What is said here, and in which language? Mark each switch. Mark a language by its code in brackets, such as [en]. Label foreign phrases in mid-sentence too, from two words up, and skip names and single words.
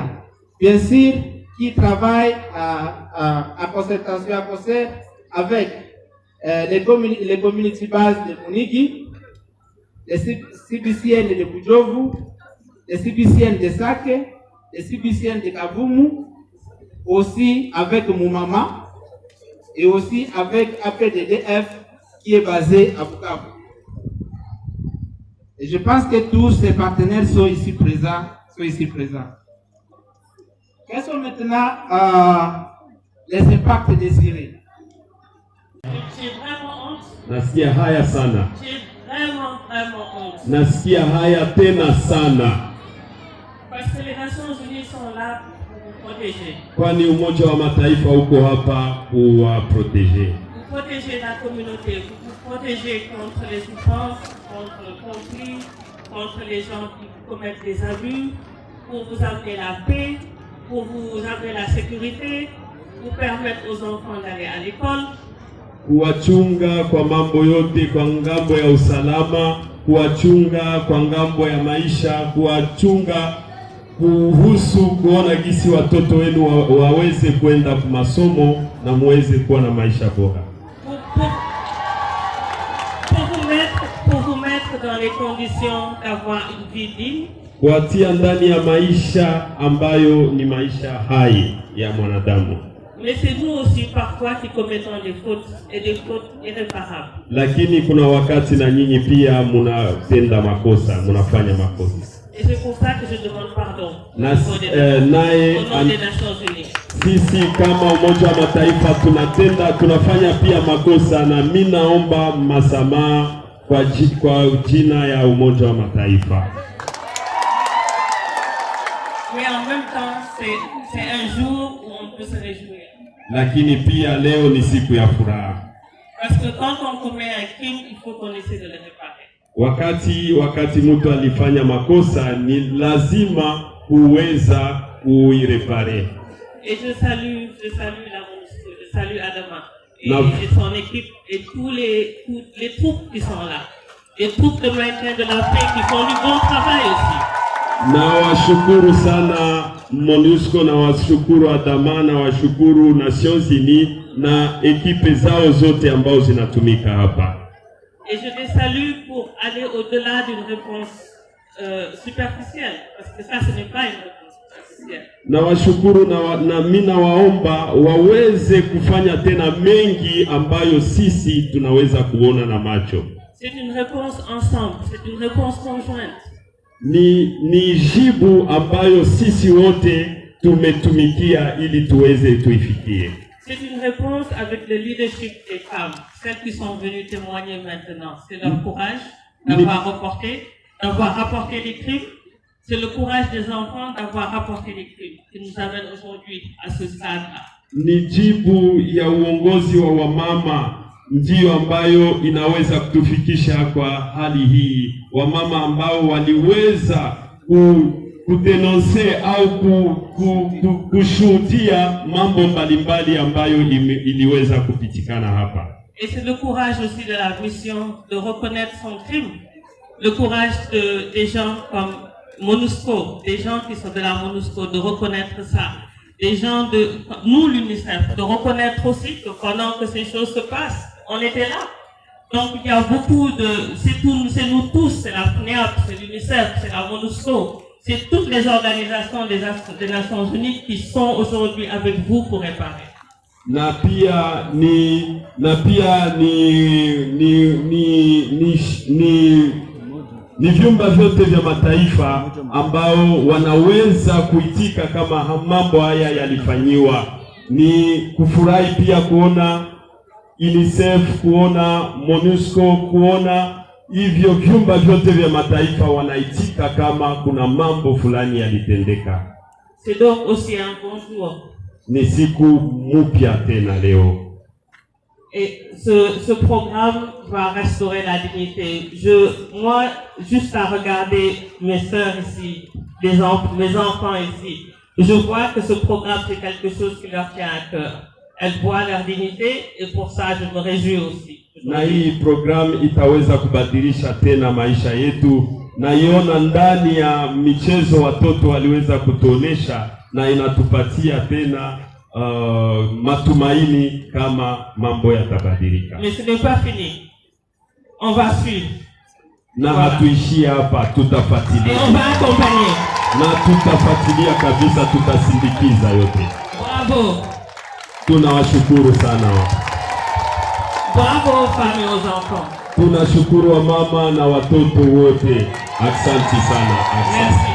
[fr] Bien sûr, qui travaille à concertation, à concert avec les [en] community bases [fr] de Munigi, les CBCN de Bujovu, les CBCN de Sake, les CBCN de Kavumu, aussi avec Moumama et aussi avec APDDF qui est basé à Bukavu. Et je pense que tous ces partenaires sont ici présents. Quels sont maintenant les impacts désirés? J'ai vraiment honte. [sw] Nasikia haya sana. [fr] J'ai vraiment honte. [sw] Nasikia haya tena sana. [fr] Parce que les Nations Unies sont là pour vous protéger. [sw] Kwani Umoja wa Mataifa uko hapa kuwaproteger. [fr] Vous protégez la communauté, vous protégez contre les souffrances, contre le conflit, contre les gens qui commettent des abus, pour vous amener la paix, pour vous amener la sécurité, pour permettre aux enfants d'aller à l'école. [sw] Kuwachunga kwa mambo yote, kwa ngambo ya usalama, kuwachunga kwa ngambo ya maisha, kuwachunga kuhusu kuona gisi watoto wenu waweze kwenda kwa masomo na muweze kuwa na maisha bora. [fr] Pour vous mettre dans les conditions d'avoir une vie digne. [sw] Kuatia ndani ya maisha ambayo ni maisha hai ya mwanadamu. [fr] Mais c'est nous aussi parfois qui commettons des fautes et des fautes irréparables. [sw] Lakini kuna wakati na nyinyi pia mnatenda makosa, mnafanya makosa. [fr] Et c'est pour ça que je demande pardon au nom des Nations Unies. [sw] Sisi kama Umoja wa Mataifa tunafanya pia makosa, na mimi naomba masamaha kwa jina ya Umoja wa Mataifa. [fr] Mais en même temps, c'est un jour où on peut se réjouir. [sw] Lakini pia leo ni siku ya furaha. [fr] Parce que quand on commet un crime, il faut qu'on essaie de le réparer. [sw] Wakati mtu alifanya makosa, ni lazima kuweza kuirepare. [fr] Et je salue la MONUSCO, je salue Adama et son équipe et tous les troupes qui sont là. les troupes de maintien de la paix qui font du bon travail aussi. [sw] Na washukuru sana MONUSCO, na washukuru Adama, na washukuru Nations Unies na ekipe zao zote ambao zinatumika hapa. [fr] Et je les salue pour aller au-delà d'une réponse superficielle, parce que ça, ce n'est pas une réponse superficielle. [sw] Na washukuru na mina waomba waweze kufanya tena mengi ambayo sisi tunaweza kuona na macho. [fr] C'est une réponse ensemble, c'est une réponse conjointe. [sw] Ni jibu ambayo sisi wote tumetumikia ili tuweze tuifikie. [fr] C'est une réponse avec le leadership des femmes, celles qui sont venues témoigner maintenant. C'est leur courage d'avoir rapporté les crimes. C'est le courage des enfants d'avoir rapporté les crimes qui nous amène aujourd'hui à ce stade-là. [sw] Ni jibu ya uongozi wa wamama ndiyo ambayo inaweza kutufikisha kwa hali hii. Wamama ambao waliweza kudenonse au kushuhudia mambo mbalimbali ambayo iliweza kupitikana hapa. [fr] Et c'est le courage aussi de la mission de reconnaître son crime. Le courage des gens comme MONUSCO, des gens qui sont de la MONUSCO, de reconnaître ça. Des gens de nous, l'UNICEF, de reconnaître aussi que pendant que ces choses se passent, on était là. Donc il y a beaucoup de... C'est nous tous, c'est la FNEAP, c'est l'UNICEF, c'est la MONUSCO. C'est toutes les organisations des Nations Unies qui sont aujourd'hui avec vous pour réparer. [sw] Na pia ni vyumba vyote vya mataifa ambao wanaweza kuitika kama mambo haya yalifanyiwa. Ni kufurahi pia kuona UNICEF, kuona MONUSCO, kuona hivyo vyumba vyote vya mataifa wanaitika kama kuna mambo fulani yalitendeka. [fr] C'est donc aussi un bon jour. [sw] Ni siku mpya tena leo. [fr] Et ce programme va restaurer la dignité. Moi, juste à regarder mes sœurs ici, mes enfants ici, je vois que ce programme, c'est quelque chose qui leur tient à cœur. Elles voient leur dignité et pour ça, je me réjouis aussi. [sw] Na hii programu itaweza kubadilisha tena maisha yetu. Naiona ndani ya michezo watoto waliweza kutuonesha na inatupatia tena matumaini kama mambo yatabadilika. [fr] Mais ce n'est pas fini. On va suivre. [sw] Na hatuishia hapa, tutafuatilia. [fr] Et on va accompagner. [sw] Na tutafuatilia kabisa, tutasindikiza yote. [fr] Bravo. [sw] Tunawashukuru sana. [fr] Bravo aux femmes et aux enfants. [sw] Tunashukuru wa mama na watoto wote. Asante sana. [fr] Merci.